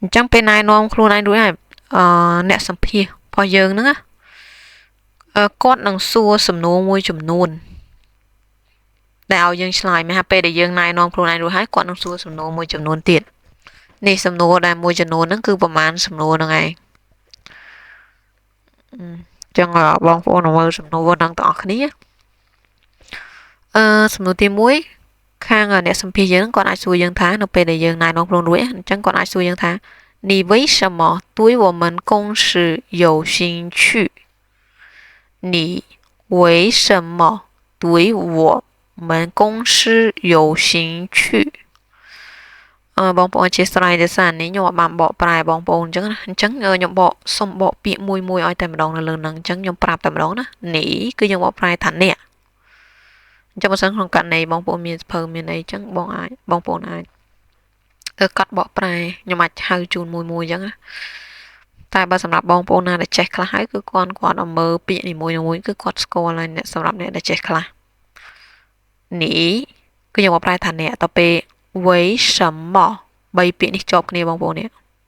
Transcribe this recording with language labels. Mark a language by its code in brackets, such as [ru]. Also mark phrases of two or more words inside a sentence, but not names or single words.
[km] ញ្ចឹងពេលណែនាំខ្លួនឯងរួចហើយអ្នកសម្ភាសរបស់យើងហ្នឹងគាត់នឹងសួរសំណួរមួយចំនួនដែលឲ្យយើងឆ្លើយមិនថាពេលដែលយើងណែនាំខ្លួនឯងរួចហើយគាត់នឹងសួរសំណួរមួយចំនួនទៀតនេះសំណួរដែលមួយចំនួនហ្នឹងគឺប្រហែលសំណួរហ្នឹងឯងចឹងបងប្អូនមើលសំណួរហ្នឹងទាំងអស់គ្នា សំណួរទី1ខាងអ្នកសម្ភាសយើងគាត់អាចសួរយើងថានៅពេលដែលយើងណែនាំខ្លួនរួចអញ្ចឹងគាត់អាចសួរយើងថា [zh] 你为什么对我们公司有兴趣你为什么对我们公司有兴趣 [km] បងប្អូនជាស្រ័យទេសារនេះខ្ញុំអត់បានបកប្រែបងប្អូនអញ្ចឹងខ្ញុំបកសុំបកពាក្យមួយឲ្យតែម្ដងនៅលើហ្នឹងអញ្ចឹងខ្ញុំប្រាប់តែម្ដងណានេះគឺខ្ញុំប កប្រែថាអ្នកអញ្ចឹងបើសិនក្នុងករណីបងប្អូនមានសភៅមានអីអញ្ចឹងបងប្អូនអាចកាត់បកប្រែខ្ញុំអាចហៅជូនមួយអញ្ចឹងណាតែបើសម្រាប់បងប្អូនណាដែលចេះខ្លះហើយគឺគាត់អត់មើលពាក្យនីមួយគឺគាត់ស្គាល់ហើយអ្នកសម្រាប់អ្នកដែលចេះខ្លះនេះគឺខ្ញុំបកប្រែថាអ្នកទៅពេល为什么3 ពាក្យនេះជាប់គ្នាបងប្អូននេះ